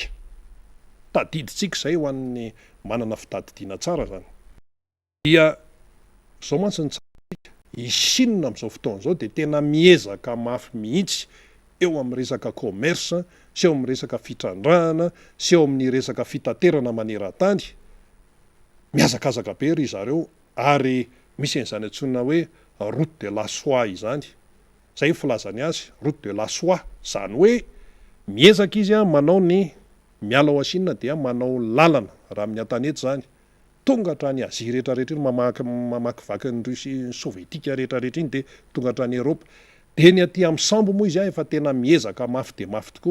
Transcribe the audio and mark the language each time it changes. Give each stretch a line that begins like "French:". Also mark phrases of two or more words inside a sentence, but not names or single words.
Malagasy: tadiditsika zay ho an'ny manana fitadidiana tsara zany, dia zao mantsy ny tsara i Chine amin'izao fotoana zao de tena miezaka mafy mihitsy eo amin'ny resaka commerce, sy eo amin'ny resaka fitrandrahana, sy eo amin'ny resaka fitaterana maneran-tany, miazakazaka be ry zareo, ary misy an'izany antsonina hoe
French: route de la soie
Malagasy: izany, zay filazany azy,
French: route de la soie,
Malagasy: zany hoe miezaka izy manao ny miala ao Chine dia manao lalana raha amin'ny antanety zany, tonga hatrany Azia rehetrarehetra iny mamakivaky ny sovietika rehetrarehetra iny de tonga hatrany Eropa. De ny aty amin'ny sambo moa izy efa tena miezaka mafy de mafy tokoa.